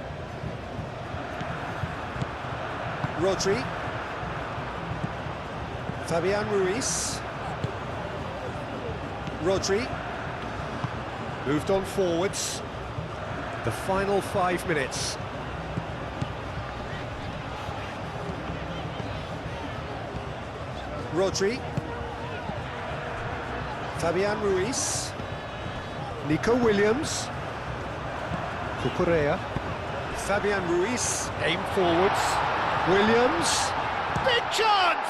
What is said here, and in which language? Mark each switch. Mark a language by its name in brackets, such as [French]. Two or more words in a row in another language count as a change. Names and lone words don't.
[English] Rodri. Fabian Ruiz. Rodri. Moved on forwards. The final 5 minutes. Rodri. Fabian Ruiz. Nico Williams. Cucurella. Fabian Ruiz. Aim forwards. Williams. Big chance!